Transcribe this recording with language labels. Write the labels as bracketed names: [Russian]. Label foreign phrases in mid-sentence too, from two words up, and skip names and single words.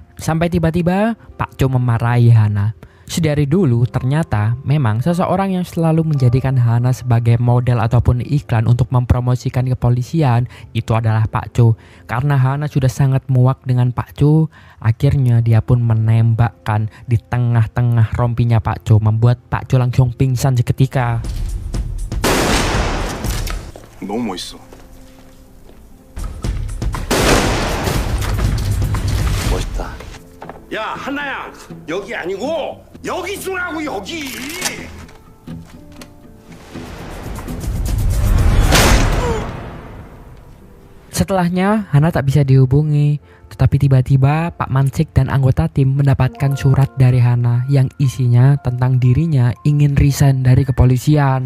[Indonesian] Sampai tiba-tiba Pak Cho memarahi Hana. Sedari dulu ternyata memang seseorang yang selalu menjadikan Hana sebagai model ataupun iklan untuk mempromosikan kepolisian itu adalah Pak Cho. Karena Hana sudah sangat muak dengan Pak Cho, akhirnya dia pun menembakkan di tengah-tengah rompinya Pak Cho, membuat Pak Cho langsung pingsan seketika. [Korean] 너무 멋있어. 멋있다. 야, 하나야, 여기 아니고 여기 쏘라고, 여기. [Indonesian] Setelahnya Hana tak bisa dihubungi, tetapi tiba-tiba Pak Mansik dan anggota tim mendapatkan surat dari Hana yang isinya tentang dirinya ingin resign dari kepolisian.